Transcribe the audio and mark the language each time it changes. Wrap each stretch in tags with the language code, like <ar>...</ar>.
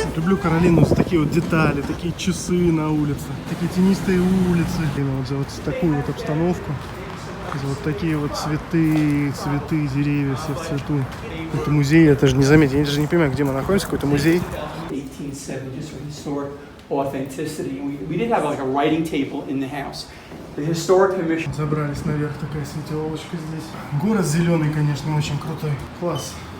<ru>люблю Каролину за такие вот детали, такие часы на улице, такие тенистые улицы. И вот за вот такую вот обстановку, за вот такие вот цветы, деревья, все в цвету. Это музей, это же не заметить, я даже не понимаю, где мы находимся, какой-то музей.</ru> <en>1870s for historic authenticity. We did have like a writing table in the house. The Historic Commission.</en> <ru>Забрались наверх, такая светелочка здесь. Город зеленый, конечно, очень крутой. Класс.</ru>